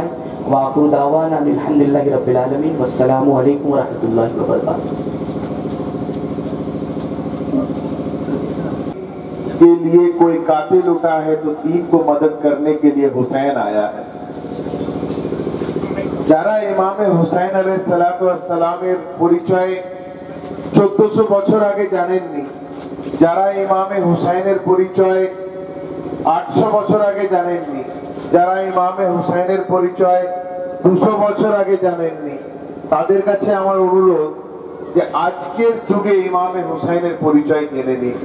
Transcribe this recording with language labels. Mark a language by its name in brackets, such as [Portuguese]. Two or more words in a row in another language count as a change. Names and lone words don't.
[Arabic] وآخر دعوانا الحمدللہ رب العالمین والسلام علیکم ورحمۃ اللہ وبرکاتہ. [Urdu] کے لیے کوئی قاتل اٹھا ہے تو دین کو مدد کرنے کے لیے حسین آیا ہے. [Bangla] যারা ইমামে হুসাইন আলাইহিস সালাতু ওয়াস সালামের পরিচয় 1400 বছর আগে জানেননি, যারা ইমামে হুসাইনের পরিচয় 800 বছর আগে জানেননি, যারা ইমামে হুসাইনের পরিচয় 200 বছর আগে জানেননি, তাদের কাছে আমার অনুরোধ যে আজকের যুগে ইমামে হুসাইনের পরিচয় জেনে নিন।